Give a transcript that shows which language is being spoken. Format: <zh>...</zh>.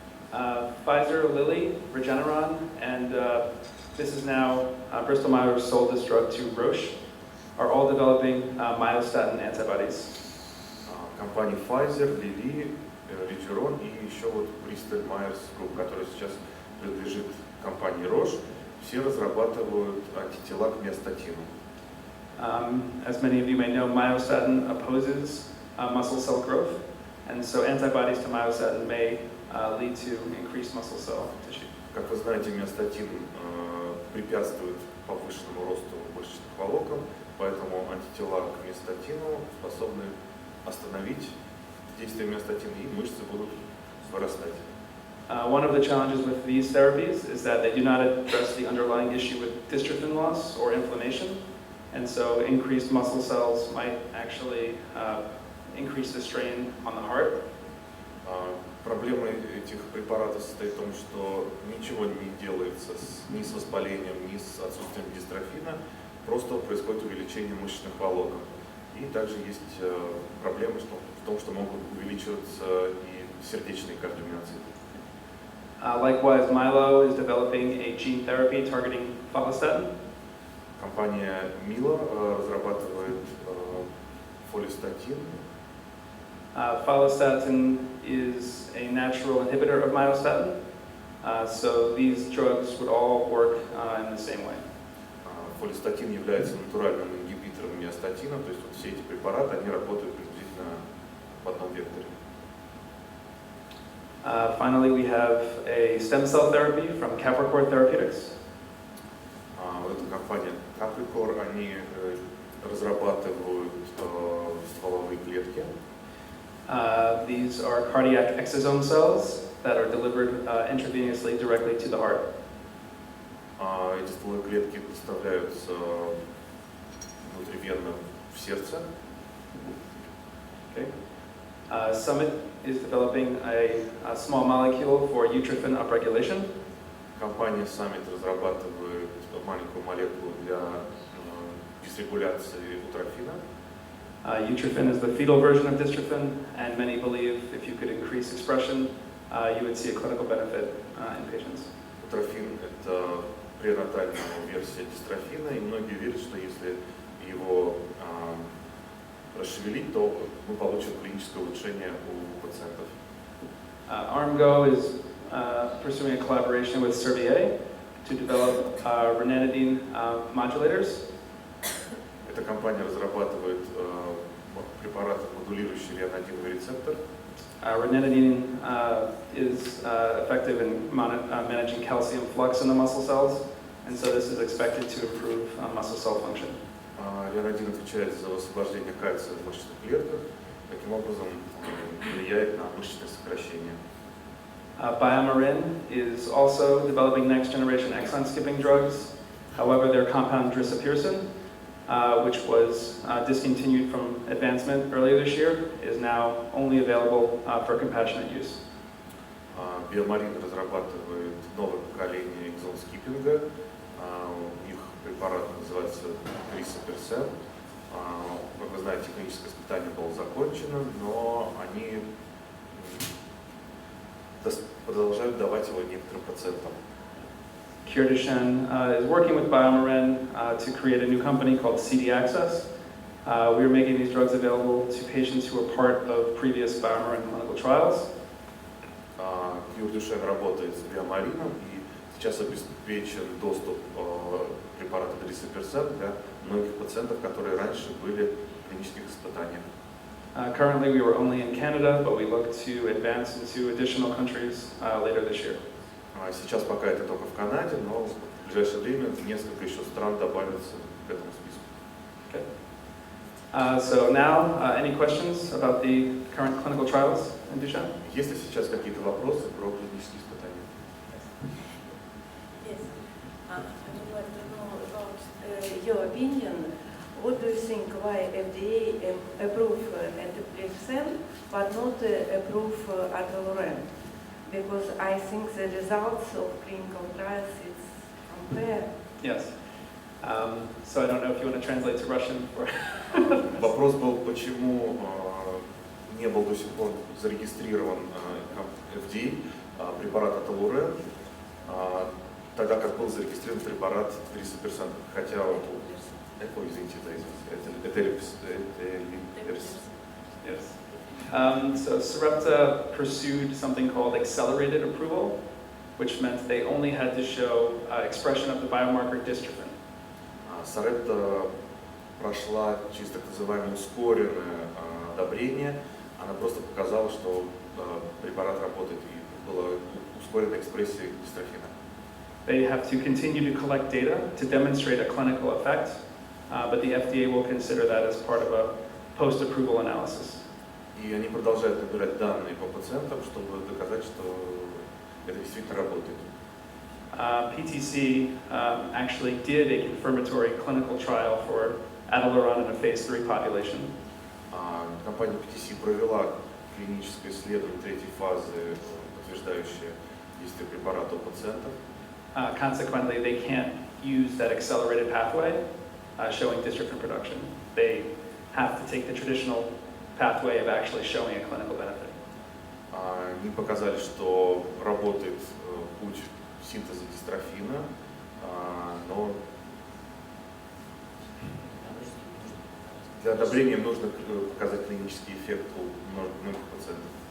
<en>Pfizer, Lilly, Regeneron, and this is now Bristol Myers sold this drug to Roche, are all developing myostatin antibodies.</en> <ru>Компании Pfizer, Lilly, Regeneron и еще вот Bristol Myers Group, который сейчас принадлежит компании Roche, все разрабатывают антитела к миостатину.</ru> <en>As many of you may know, myostatin opposes muscle cell growth, and so antibodies to myostatin may lead to increased muscle cell tissue.</en> <ru>Как вы знаете, миостатин препятствует повышенному росту мышечных волокон, поэтому антитела к миостатину способны остановить действие миостатина, и мышцы будут вырастать.</ru> <en>One of the challenges with these therapies is that they do not address the underlying issue with dystrophin loss or inflammation, and so increased muscle cells might actually increase the strain on the heart.</en> <ru>Проблема этих препаратов состоит в том, что ничего не делается ни с воспалением, ни с отсутствием дистрофина, просто происходит увеличение мышечных волокон. И также есть проблема в том, что могут увеличиваться и сердечные кардиомиоциты.</ru> <en>Likewise, Milo is developing a gene therapy targeting follistatin.</en> <ru>Компания Milo разрабатывает фолистатин.</ru> <en>Follistatin is a natural inhibitor of myostatin, so these drugs would all work in the same way.</en> <ru>Фолистатин является натуральным ингибитором миостатина, то есть вот все эти препараты, они работают приблизительно в одном векторе.</ru> <en>Finally, we have a stem cell therapy from Capricor Therapeutics.</en> <ru>Это компания Capricor, они разрабатывают стволовые клетки.</ru> <en>These are cardiac exosome cells that are delivered intravenously directly to the heart.</en> <ru>Эти стволовые клетки доставляются внутривенно в сердце.</ru> <en>Okay. Summit is developing a small molecule for utrophin upregulation.</en> <ru>Компания Summit разрабатывает маленькую молекулу для дисрегуляции утрофина.</ru> <en>Utrophin is the fetal version of dystrophin, and many believe if you could increase expression, you would see a clinical benefit in patients.</en> <ru>Утрофин – это пренатальная версия дистрофина, и многие верят, что если его расшевелить, то мы получим клиническое улучшение у пациентов.</ru> <en>ARMGO is pursuing a collaboration with Servier to develop ranitidine modulators.</en> <ru>Эта компания разрабатывает препарат, модулирующий рианодиновый рецептор.</ru> <en>Ranitidine is effective in managing calcium flux in the muscle cells, and so this is expected to improve muscle cell function.</en> <ru>Рианодин отвечает за освобождение кальция в мышечных клетках, таким образом влияет на мышечное сокращение.</ru> <en>BioMarin is also developing next-generation exon-skipping drugs. However, their compound Drisapearson, which was discontinued from advancement earlier this year, is now only available for compassionate use.</en> <ru>BioMarin разрабатывает новое поколение экзон-скиппинга. У них препарат называется Drisapearson. Как вы знаете, клиническое испытание было закончено, но они продолжают давать его некоторым пациентам.</ru> <en>Kyrgyzstan is working with BioMarin to create a new company called CD Access. We are making these drugs available to patients who are part of previous BioMarin clinical trials.</en> <ru>Кюрдюшен работает с биомарином и сейчас обеспечен доступ препарата Drisapearson для многих пациентов, которые раньше были в клинических испытаниях.</ru> <en>Currently, we were only in Canada, but we look to advance into additional countries later this year.</en> <ru>Сейчас пока это только в Канаде, но в ближайшее время несколько еще стран добавятся к этому списку.</ru> <en>Okay. So now, any questions about the current clinical trials in Duchenne?</en> <ru>Есть ли сейчас какие-то вопросы про клинические испытания?</ru> <en>Yes. I would like to know about your opinion. What do you think why FDA approve antidepressant but not approve Atolorem? Because I think the results of clinical trials is compare. Yes. So I don't know if you want to translate to Russian or.</en> <ru>Вопрос был, почему не был до сих пор зарегистрирован FDA препарат Atolorem, тогда как был зарегистрирован препарат Drisapearson, хотя извините, это</ru> <en>Yes. So Sarepta pursued something called accelerated approval, which meant they only had to show expression of the biomarker dystrophin.</en> <ru>Sarepta прошла через так называемое ускоренное одобрение. Она просто показала, что препарат работает, и была ускоренная экспрессия дистрофина.</ru> <en>They have to continue to collect data to demonstrate a clinical effect, but the FDA will consider that as part of a post-approval analysis.</en> <ru>И они продолжают набирать данные по пациентам, чтобы доказать, что это действительно работает.</ru> <en>PTC actually did a confirmatory clinical trial for Atolorem in a phase 3 population.</en> <ru>Компания PTC провела клиническое исследование третьей фазы, подтверждающее действие препарата у пациентов.</ru> <en>Consequently, they can't use that accelerated pathway showing dystrophin production. They have to take the traditional pathway of actually showing a clinical benefit.</en> <ru>Они показали, что работает путь синтеза дистрофина, но для одобрения нужно показать клинический эффект у многих пациентов.</ru>